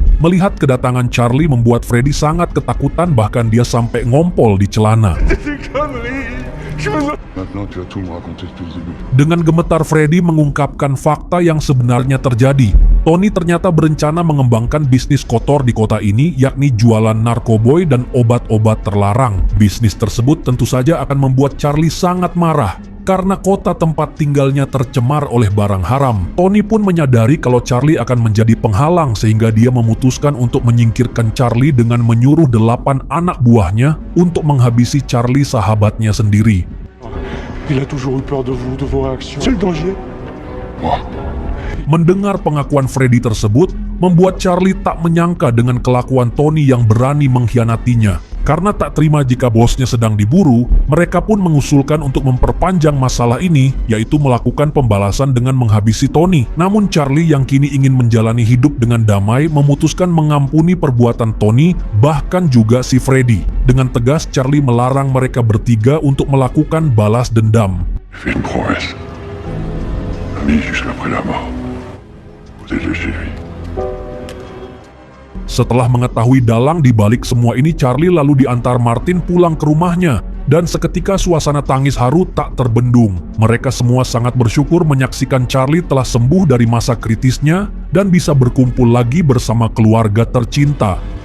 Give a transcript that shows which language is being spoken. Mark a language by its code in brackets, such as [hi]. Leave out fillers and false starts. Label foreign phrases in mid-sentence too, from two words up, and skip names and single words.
[id] Melihat kedatangan Charlie membuat Freddy sangat ketakutan, bahkan dia sampai ngompol di celana. [fr] Maintenant, tu vas tout me raconter depuis le début. [id] Dengan gemetar Freddy mengungkapkan fakta yang sebenarnya terjadi. Tony ternyata berencana mengembangkan bisnis kotor di kota ini, yakni jualan narkoboy dan obat-obat terlarang. Bisnis tersebut tentu saja akan membuat Charlie sangat marah karena kota tempat tinggalnya tercemar oleh barang haram. Tony pun menyadari kalau Charlie akan menjadi penghalang sehingga dia memutuskan untuk menyingkirkan Charlie dengan menyuruh 8 anak buahnya untuk menghabisi Charlie sahabatnya sendiri. [fr] Il a toujours eu peur de vous, de vos réactions. C'est le danger. Moi, [id] Mendengar pengakuan Freddy tersebut, membuat Charlie tak menyangka dengan kelakuan Tony yang berani mengkhianatinya. Karena tak terima jika bosnya sedang diburu, mereka pun mengusulkan untuk memperpanjang masalah ini, yaitu melakukan pembalasan dengan menghabisi Tony. Namun Charlie yang kini ingin menjalani hidup dengan damai memutuskan mengampuni perbuatan Tony, bahkan juga si Freddy. Dengan tegas Charlie melarang mereka bertiga untuk melakukan balas dendam. [fr] fais une promesse. Ami jusqu'après la mort. Protégez chez lui. [id] Setelah mengetahui dalang di balik semua ini, Charlie lalu diantar Martin pulang ke rumahnya. Dan seketika suasana tangis haru tak terbendung. Mereka semua sangat bersyukur menyaksikan Charlie telah sembuh dari masa kritisnya dan bisa berkumpul lagi bersama keluarga tercinta.